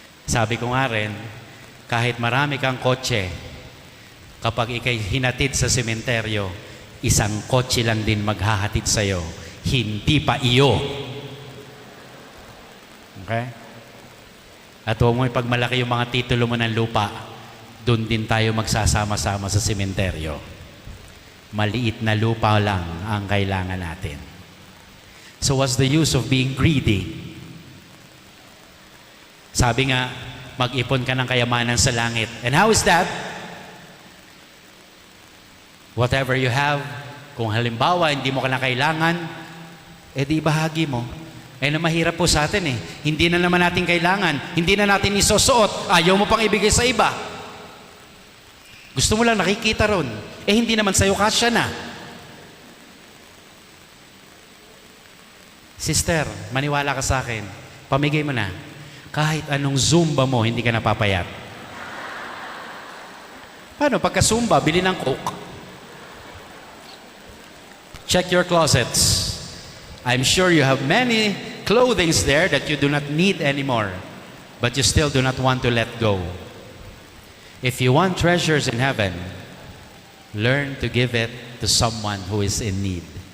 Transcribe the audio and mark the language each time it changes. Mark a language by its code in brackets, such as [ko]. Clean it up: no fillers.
[tl] Sabi ko nga rin, kahit marami kang kotse, kapag ikay hinatid sa sementeryo, isang kotse lang din maghahatid sa'yo, hindi pa iyo. Okay? At huwag mo ipagmalaki yung mga titulo mo ng lupa, doon din tayo magsasama-sama sa sementeryo. Maliit na lupa lang ang kailangan natin. [en] So what's the use of being greedy? [tl] Sabi nga, mag-ipon ka ng kayamanan sa langit. [en] And how is that? Whatever you have, [tl] kung halimbawa hindi mo ka na kailangan, di bahagi mo. Na mahirap po sa atin Hindi na naman natin kailangan. Hindi na natin isusuot. Ayaw mo pang ibigay sa iba. Gusto mo lang nakikita ron. Hindi naman sa'yo kasya na. Sister, maniwala ka sa akin. Pamigay mo na. Kahit anong Zumba mo, hindi ka napapayat. Paano? Pagka Zumba, bili ng Coke. [en] Check your closets. I'm sure you have many clothings there that you do not need anymore, but you still do not want to let go. If you want treasures in heaven, learn to give it to someone who is in need.